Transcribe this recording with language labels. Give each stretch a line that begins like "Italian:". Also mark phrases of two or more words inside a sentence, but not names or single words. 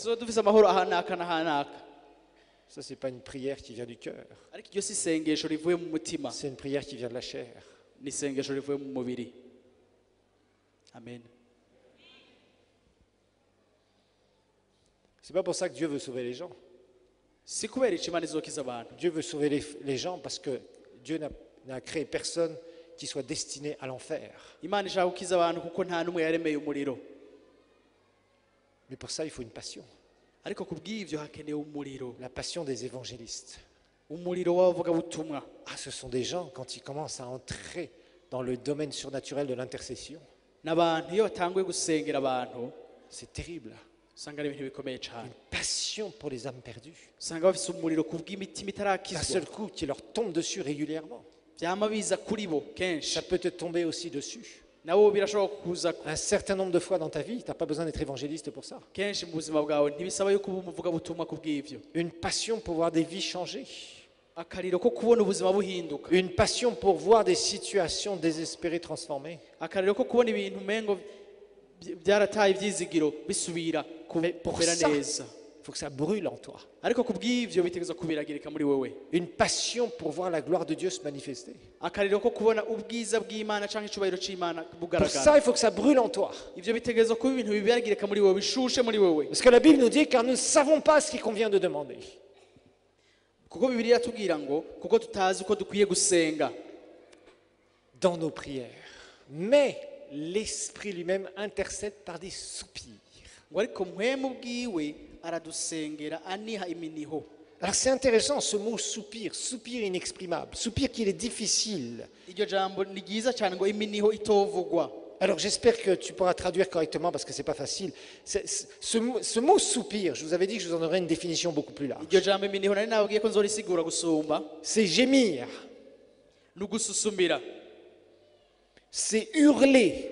Rundi: tuzoba dufise amahoro ahanaka n'ahanaka.
French: Ça, c'est pas une prière qui vient du cœur.
Rundi: Ariko iryo si isengesho rivuye mu mutima,
French: C'est une prière qui vient de la chair.
Rundi: ni isengesho rivuye mu mubiri. Amen.
French: C'est pas pour ça que Dieu veut sauver les gens.
Rundi: Si kubera ico Imana izokiza abantu,
French: Dieu veut sauver les gens parce que Dieu n'a créé personne qui soit destiné à l'enfer.
Rundi: Imana ishaka gukiza abantu kuko nta n'umwe yaremeye umuriro.
French: Mais pour ça, il faut une passion.
Rundi: Ariko kubw'ivyo hakenewe umuriro,
French: La passion des évangélistes.
Rundi: umuriro w'abavugabutumwa.
French: Ah, ce sont des gens, quand ils commencent à entrer dans le domaine surnaturel de l'intercession,
Rundi: N'abantu iyo batanguye gusengera abantu
French: c'est terrible.
Rundi: usanga ari ibintu bikomeye cyane.
French: Une passion pour les âmes perdues.
Rundi: Usanga bafise umuriro kubw'imitima
French: D'un
Rundi: itarakizwa,
French: seul coup, qui leur tombe dessus régulièrement.
Rundi: vyama biza kuri bo kenshi,
French: Ça peut te tomber aussi dessus.
Rundi: nabo birashobora kuza
French: Un certain nombre de fois dans ta vie, tu n'as pas besoin d'être évangéliste pour ça.
Rundi: kenshi mu buzima bwawe. Ntibisaba yuko uba umuvugabutumwa kubw'ivyo.
French: Une passion pour voir des vies changer.
Rundi: akariro ko kubona ubuzima buhinduka,
French: une passion pour voir des situations désespérées transformées.
Rundi: akariro ko kubona ibintu umengo byarataye ibyizigiro bisubira
French: Pour
Rundi: kumera
French: ça,
Rundi: neza.
French: il faut que ça brûle en toi.
Rundi: Ariko kubw'ivyo bitegeza kubiragirika muri wewe,
French: Une passion pour voir la gloire de Dieu se manifester.
Rundi: akariro ko kubona ubwiza bw'Imana canke icubahiro c'Imana
French: Pour
Rundi: bugaragara.
French: ça, il faut que ça brûle en toi.
Rundi: Ivyo bitegeza kuba ibintu bibiragirika muri wewe, bishushe muri wewe,
French: Parce que la Bible nous dit, car nous ne savons pas ce qu'il convient de demander.
Rundi: kuko Bibiliya iratubwira ngo kuko tutazi uko dukwiye gusenga
French: Dans nos prières. Mais l'Esprit lui-même intercède par des soupirs.
Rundi: ngo ariko mpwemu bwiwe aradusengera aniha iminiho.
French: Alors c'est intéressant ce mot soupir, soupir inexprimable, soupir qu'il est difficile.
Rundi: Iryo jambo ni ryiza cyane ngo iminiho itovugwa.
French: Alors j'espère que tu pourras traduire correctement parce que c'est pas facile. Ce mot soupir, je vous avais dit que je vous en aurais une définition beaucoup plus large.
Rundi: Iryo jambo iminiho nari nababwiye ko nzorisigura gusumba,
French: C'est gémir,
Rundi: ni ugususumira,
French: c'est hurler,